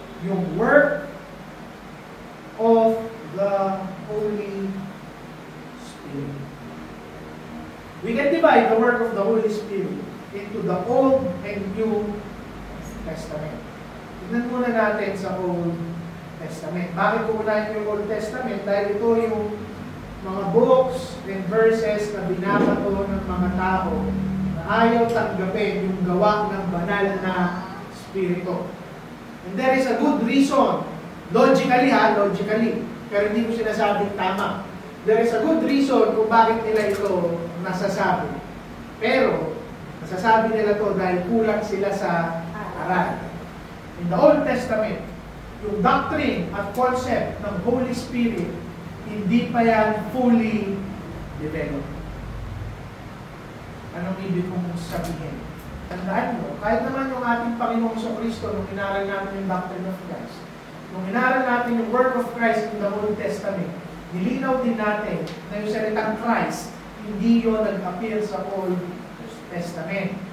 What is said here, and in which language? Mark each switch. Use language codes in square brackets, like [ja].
[tl] Yung [en] work of the Holy Spirit. We can divide the work of the Holy Spirit into the Old and New Testament. [tl] Tignan muna natin sa Old Testament. Bakit ko unahin yung Old Testament? Dahil ito yung mga books and verses na binabato ng mga tao na ayaw tanggapin yung gawa ng banal na Espiritu. [en] And there is a good reason, logically, [tl] pero hindi ko sinasabing tama. [en] There is a good reason [tl] kung bakit nila ito nasasabi. Pero, nasasabi nila to dahil kulang sila sa aral. [en] In the Old Testament, [tl] yung doctrine at concept ng Holy Spirit, hindi pa yan [en] fully developed. [tl] Anong ibig kong sabihin? Tandaan mo, kahit naman yung ating Panginoong Kristo, nung inaral natin yung [en] doctrine of Christ, [tl] nung inaral natin yung [en] work of Christ in the Old Testament, [tl] nilinaw din natin na yung salitang Christ, hindi yun nag-appear sa Old Testament.